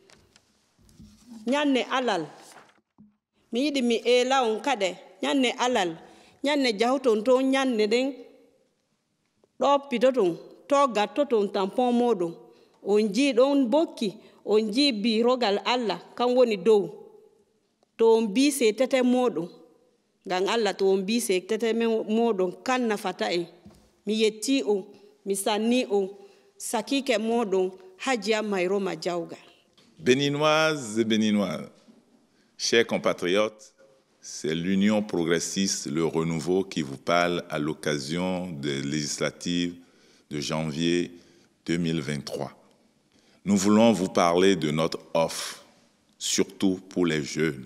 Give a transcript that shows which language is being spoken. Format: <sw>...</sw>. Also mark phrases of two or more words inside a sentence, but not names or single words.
<ff>Ñanne alal mi yiɗi mi ela on kade ñanne alal ñanne jawton to ñanne ɗen ɗo pitoton to gattoton tampon moɗon on ji ɗon bokki on ji birogal Allah kan woni dow to on bi se tete moɗon ngam Allah to on bi se tete moɗon kan nafata en mi yetti on mi sanni on sakike moɗon Hajia Mayroma Jawga.</ff> <fr>Béninoises et Béninois, chers compatriotes, c'est l'Union Progressiste, le Renouveau qui vous parle à l'occasion des législatives de janvier 2023. Nous voulons vous parler de notre offre, surtout pour les jeunes.</fr>